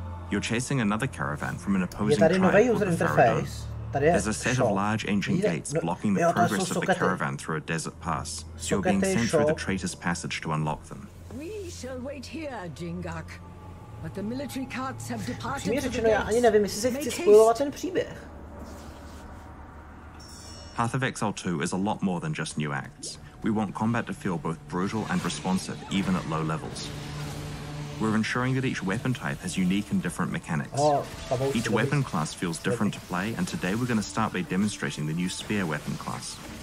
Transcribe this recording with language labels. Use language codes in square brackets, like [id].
[en] You're chasing another caravan from an opposing tribe called the Faradun. There's a set of large ancient gates blocking the progress of the caravan through a desert pass, so you're being sent through the Traitor's Passage to unlock them. We shall wait here, Jingak. But the military carts have departed. [cs] Přímě řečeno, já ani nevím, jestli se chci spojovat ten příběh. [en] Path of Exile 2 is a lot more than just new acts. We want combat to feel both brutal and responsive, even at low levels. We're ensuring that each weapon type has unique and different mechanics. Each weapon class feels different to play, and today we're going to start by demonstrating the new Spear weapon class.